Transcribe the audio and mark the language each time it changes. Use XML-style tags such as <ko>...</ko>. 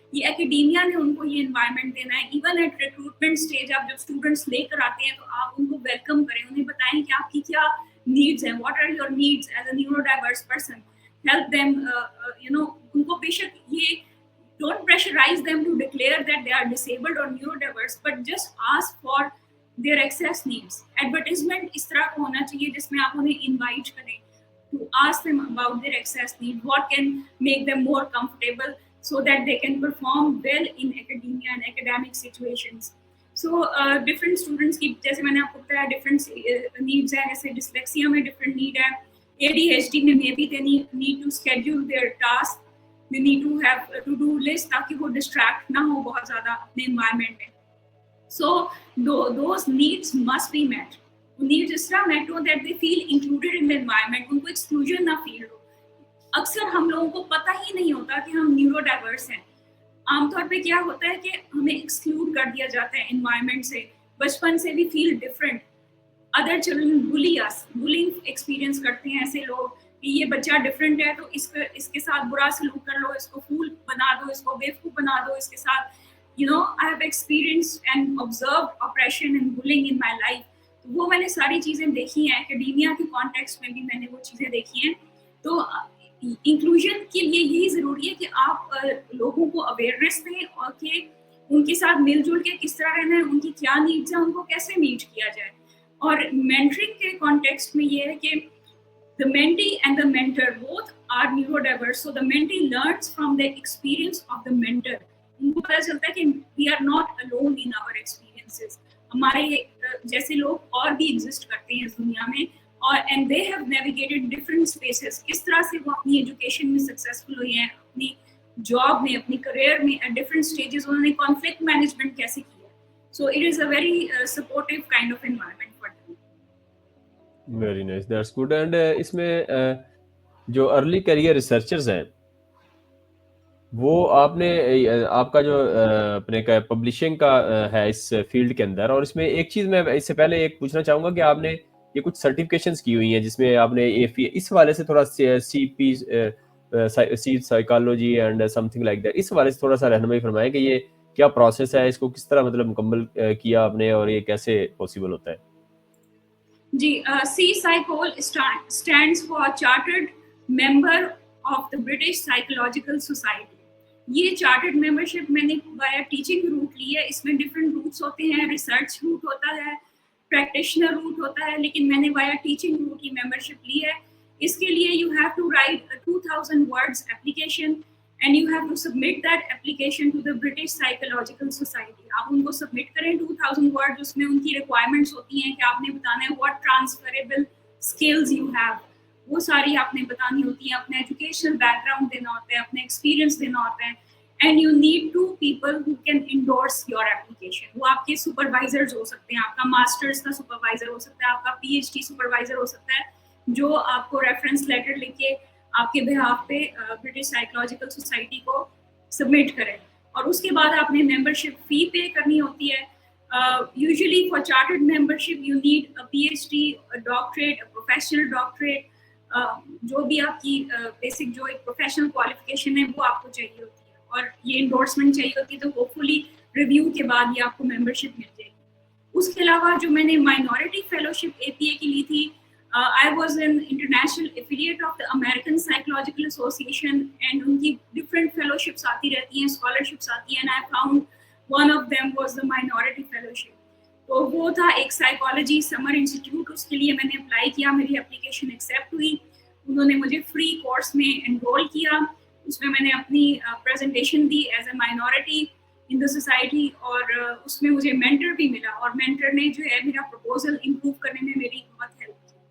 <hi>ये एकेडेमिया ने उनको ये एनवायरनमेंट देना है।</hi> <en>even at recruitment stage</en> <hi>आप जब स्टूडेंट्स लेकर आते हैं तो आप उनको वेलकम करें, उन्हें बताएं कि आपकी क्या नीड्स हैं,</hi> <en>What are your needs as a neurodiverse person, help them, उनको बेशक ये don't pressurize them to declare that they are disabled or neurodiverse, but just ask for their access needs. Advertisement</en> <hi>इस तरह का होना चाहिए जिसमें आप उन्हें</hi> <en>invite करें to ask them about their access needs, what can make them more comfortable so that they can perform well in academia and academic situations. So different students की,</en> <hi>जैसे मैंने आपको बताया,</hi> <en>different needs है, जैसे dyslexia में different need है, ADHD में maybe they need to schedule their task, they need to have a to-do list ताकि वो distract ना हो बहुत ज़्यादा अपने environment में. So those needs must be met. Needs इस तरह met हो that they feel included in the environment,</en> <hi>उनको exclusion ना feel हो. अक्सर हम लोगों को पता ही नहीं होता कि हम न्यूरोडाइवर्स हैं. आमतौर पे क्या होता है कि हमें एक्सक्लूड कर दिया जाता है एनवायरनमेंट से, बचपन से भी फील डिफरेंट. अदर चिल्ड्रन बुली अस, बुलिंग एक्सपीरियंस करते हैं ऐसे लोग कि ये बच्चा डिफरेंट है तो इसके साथ बुरा सलूक कर लो, इसको फूल बना दो, इसको बेवकूफ़ बना दो, इसके साथ</hi> <en>I have experienced and observed oppression and bullying in my life.</en> <hi>तो वो मैंने सारी चीज़ें देखी हैं, एकेडेमिया के कॉन्टेक्स्ट में भी मैंने वो चीज़ें देखी हैं. तो इंक्लूजन के लिए यही ज़रूरी है कि आप लोगों को अवेयरनेस दें और कि उनके साथ मिलजुल के किस तरह रहना है, उनकी क्या नीड्स हैं, उनको कैसे मीट किया जाए. और मेंटरिंग के कॉन्टेक्स्ट में ये है कि</hi> <en>the mentee and the mentor both are neurodiverse, so the mentee learns from the experience of the mentor.</en> <hi>उनको पता चलता है कि</hi> <en>we are not alone in our experiences.</en> <hi>हमारे जैसे लोग और भी एग्जिस्ट करते हैं इस दुनिया में, और</hi> <en>and they have navigated different spaces.</en> <hi>किस तरह से वो अपनी एजुकेशन में सक्सेसफुल हुए हैं, अपनी जॉब में, अपनी करियर में, at different stages उन्होंने कॉन्फ्लिक्ट मैनेजमेंट कैसे किया.</hi> <en>So it is a very supportive kind of environment for them. Very nice, that's good.</en> <hi>And इसमें जो अर्ली करियर रिसर्चर्स हैं वो आपने आपका जो अपने का पब्लिशिंग का है इस फील्ड के अंदर, और इसमें एक चीज़ मैं इससे पहले एक पूछना चाहूँगा कि आपने ये कुछ सर्टिफिकेशंस की हुई हैं जिसमें आपने AFE इस वाले से थोड़ा CP psychology and something like that, इस वाले से थोड़ा सा रहनुमाई फरमाएं कि ये क्या प्रोसेस है, इसको किस तरह मतलब मुकम्मल किया आपने और ये कैसे पॉसिबल होता है.</hi> <en>जी, C-Psychol stands for Chartered Member of the British Psychological Society.</en> <hi>ये चार्टर्ड मेंबरशिप मैंने वाया टीचिंग रूट ली है. इसमें डिफरेंट रूट्स होते हैं, रिसर्च रूट होता है, प्रैक्टिशनर रूट होता है, लेकिन मैंने वाया टीचिंग रूट की मेंबरशिप ली है. इसके लिए</hi> <en>You have to write a 2000 words application and you have to submit that application to the British Psychological Society.</en> <hi>आप उनको सबमिट करें 2000 words. उसमें उनकी रिक्वायरमेंट्स होती हैं कि आपने बताना है</hi> <en>what transferable skills you have,</en> <hi>वो सारी आपने बतानी होती है, अपना एजुकेशनल बैकग्राउंड देना होता है, अपना एक्सपीरियंस देना होता है.</hi> <en>And you need 2 people who can endorse your application.</en> <hi>वो आपके सुपरवाइजर्स हो सकते हैं, आपका मास्टर्स का सुपरवाइजर हो सकता है, आपका PhD सुपरवाइजर हो सकता है, जो आपको रेफरेंस लेटर लिख के आपके बिहाफ पे ब्रिटिश साइकोलॉजिकल सोसाइटी को सबमिट करें. और उसके बाद आपने मेंबरशिप फी पे करनी होती है.</hi> <en>Usually for chartered membership you need a PhD, a doctorate, a professional doctorate.</en> <hi>जो भी आपकी बेसिक जो एक प्रोफेशनल क्वालिफिकेशन है वो आपको चाहिए होती है, और ये इंडोर्समेंट चाहिए होती है. तो होपफुली रिव्यू के बाद ये आपको मेंबरशिप मिल जाएगी.</hi> <en>उसके अलावा जो मैंने माइनॉरिटी फेलोशिप APA की ली थी, I was an international affiliate of the American Psychological Association, and उनकी different fellowships आती रहती हैं, scholarships आती हैं, and I found one of them was the minority fellowship.</en> <hi>तो वो था एक साइकोलॉजी समर इंस्टीट्यूट, उसके लिए मैंने अप्लाई किया, मेरी एप्लीकेशन एक्सेप्ट हुई, उन्होंने मुझे फ्री कोर्स में एनरोल किया. उसमें मैंने अपनी presentation the as a minority in the society, और उसमें मुझे मेंटर भी मिला, और मेंटर ने जो है मेरा प्रपोजल इम्प्रूव करने में मेरी बहुत हेल्प की.</hi>